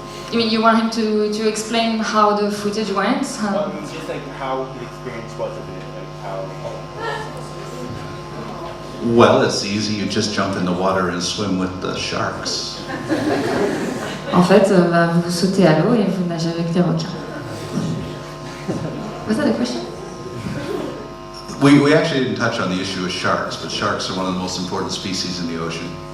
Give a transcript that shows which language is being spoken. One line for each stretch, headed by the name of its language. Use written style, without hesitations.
English: You mean you want him to explain how the footage went? just like how the experience was of it, like how. Well, it's easy. You just jump in the water and swim with the sharks.
French: En fait, vous sautez à l'eau et vous nagez avec les requins.
English: Was that a question? We actually didn't touch on the issue of sharks, but sharks are one of the most important species in the ocean.